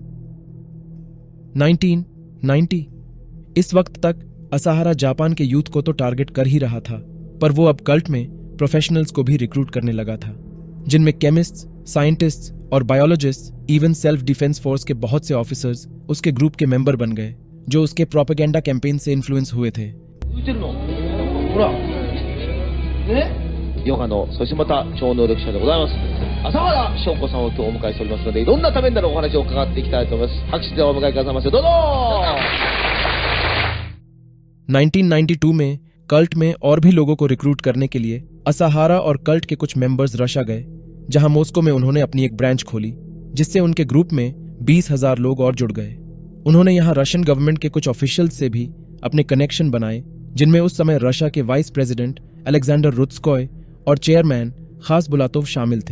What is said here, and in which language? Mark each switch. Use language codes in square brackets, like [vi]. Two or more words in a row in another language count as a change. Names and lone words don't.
[hi] 1990 इस वक्त तक असहारा जापान के यूथ को तो टारगेट कर ही रहा था, पर वो अब कल्ट में प्रोफेशनल्स को भी रिक्रूट करने लगा था, जिनमें केमिस्ट्स, साइंटिस्ट्स और बायोलॉजिस्ट्स, इवन [en] self defense force [hi] के बहुत से ऑफिसर्स उसके ग्रुप के मेंबर बन गए, जो उसके [en] propaganda campaign [hi] से इन्फ्लुएंस हुए थे। [ja] ヨガのそしてまた超能力者でございます浅原翔子さんを今日お迎えしておりますので、どんなためになるお話を伺っていきたいと思います。拍手でお迎えくださいませ。どうぞ。 [hi] 1992 में कल्ट में और भी लोगों को रिक्रूट करने के लिए असहारा और कल्ट के कुछ मेंबर्स रशा गए, जहां मॉस्को में उन्होंने अपनी एक ब्रांच खोली, जिससे उनके ग्रुप में 20,000 लोग और जुड़ गए। उन्होंने यहाँ [en] Russian government [hi] के कुछ ऑफिशियल्स से भी अपने कनेक्शन बनाए, जिनमें उस समय रशिया के [en] vice president [hi] अलेक्जेंडर रुत्स्कोय और चेयरमैन खास बुलातोव शामिल थे।